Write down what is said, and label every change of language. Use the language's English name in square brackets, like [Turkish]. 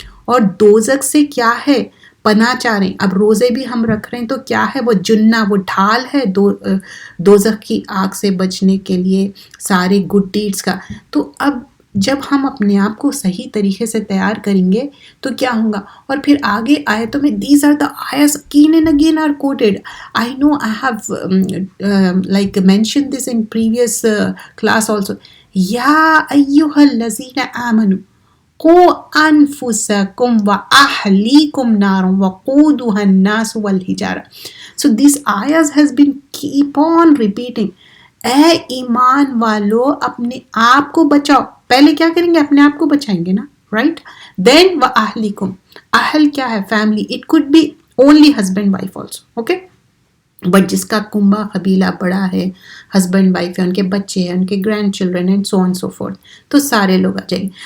[Urdu] اور دوزخ سے کیا ہے, پناہ چاہ رہے ہیں. اب روزے بھی ہم رکھ رہے ہیں تو کیا ہے, وہ جنہ, وہ ڈھال ہے دوزخ کی آگ سے بچنے کے لیے سارے گڈ ڈیڈز کا. تو اب جب ہم اپنے آپ کو صحیح طریقے سے تیار کریں گے تو کیا ہوگا. اور پھر آگے آیتوں میں [English] These are the آیتس again and again are quoted. I know I have like mentioned this in previous class also. [Arabic] یا ایہا الذین آمنوا قوا انفسکم واہلیکم نارا وقودها الناس والحجارہ. [English] So this ayahs has been keep on repeating. [Urdu] اے ایمان والو اپنے آپ کو بچاؤ. پہلے کیا کریں گے, اپنے آپ کو بچائیں گے نا, رائٹ. دین [Arabic] واہلیکم, [Urdu] اہل کیا ہے, family. [English] It could be only husband wife also, okay. [Urdu] But جس کا کنبہ قبیلہ بڑا ہے, ہسبینڈ وائف ہے, ان کے بچے ہیں, ان کے [English] grandchildren and so on so forth, [Urdu] تو سارے لوگ آ جائیں گے.